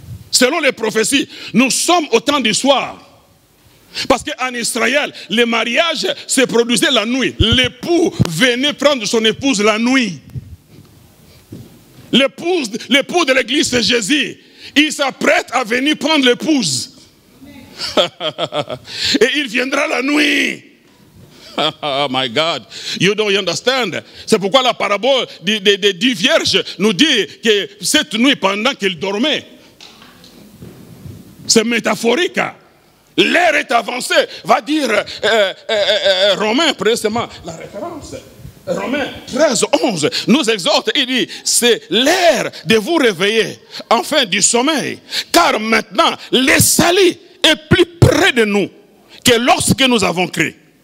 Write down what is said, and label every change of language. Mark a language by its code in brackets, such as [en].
[fr] Selon les prophéties, nous sommes au temps du soir. Parce qu'en Israël, le mariage se produisait la nuit. L'époux venait prendre son épouse la nuit. L'époux de l'église, c'est Jésus. Il s'apprête à venir prendre l'épouse. Et il viendra la nuit. [en] Oh my God, you don't understand. [fr] C'est pourquoi la parabole des 10 vierges nous dit que cette nuit, pendant qu'ils dormaient, c'est métaphorique. L'heure est avancée, va dire Romains, précisément, la référence. Romains 13, 11 nous exhorte, il dit, c'est l'heure de vous réveiller, enfin du sommeil, car maintenant, le salut est plus près de nous que lorsque nous avons cru.